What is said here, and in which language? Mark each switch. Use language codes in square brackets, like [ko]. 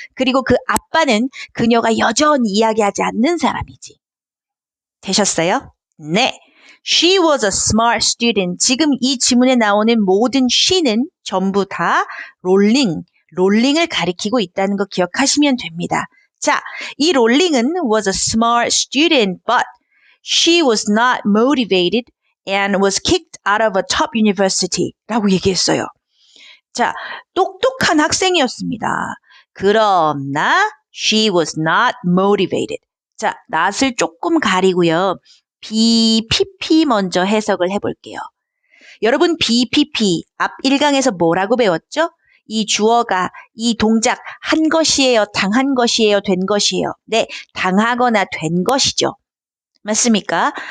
[ko] 그리고 그 아빠는 그녀가 여전히 이야기하지 않는 사람이지. 되셨어요? 네. [en] She was a smart student. [ko] 지금 이 지문에 나오는 모든 she는 전부 다 롤링을 가리키고 있다는 거 기억하시면 됩니다. 자, 이 롤링은 [en] was a smart student, but she was not motivated and was kicked out of a top university [ko] 라고 얘기했어요. 자, 똑똑한 학생이었습니다. 그러나 [en] she was not motivated. [ko] 자, not을 조금 가리고요. BPP 먼저 해석을 해볼게요. 여러분 BPP 앞 1강에서 뭐라고 배웠죠? 이 주어가 이 동작 한 것이에요, 당한 것이에요, 된 것이에요. 네, 당하거나 된 것이죠. 맞습니까?